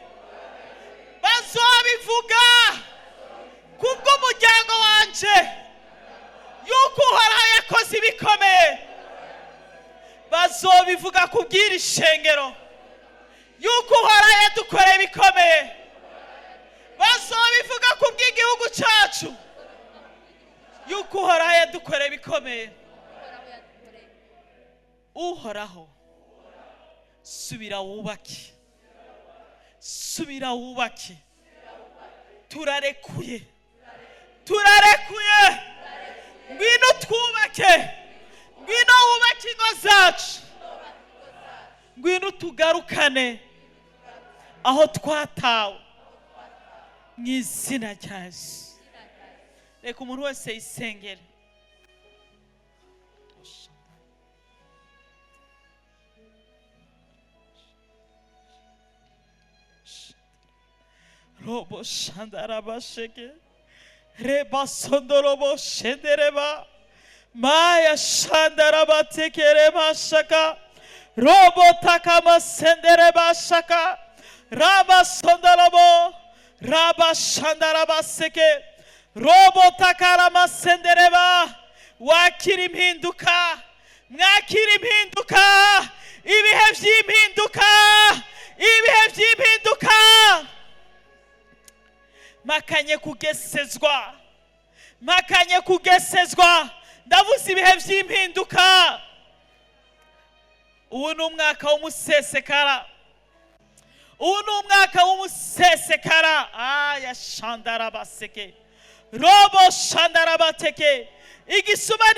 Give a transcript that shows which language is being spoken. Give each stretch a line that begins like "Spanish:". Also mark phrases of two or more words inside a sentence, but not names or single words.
Rundi: bazobivuga kubw'umuryango wanje yuko uhoraho yakoze ibikomeye bazobivuga kubw'iri shengero yuko uhoraho yadukoreye ibikomeye bazobivuga kubw'igihugu cacu yuko uhoraho yadukoreye ibikomeye uhoraho subira wubake turarekuye ngwino twubake ngwino wubake ingo zacu ngwino tugarukane aho twatawe mu izina rya Yesu reka umuntu wese yisengere robo shandara sheke reba sondorobo shendereba maya shandara tekere shaka robo takama sendereba shaka raba sondorobo raba shandara seke robo takara sendereba wakira impinduka mwakira impinduka ibihe by'impinduka makanye kugesezwa ndavuze ibihe by'impinduka ubu ni umwaka w'umusesekara aya shandara baseke robo shandara bateke igisuma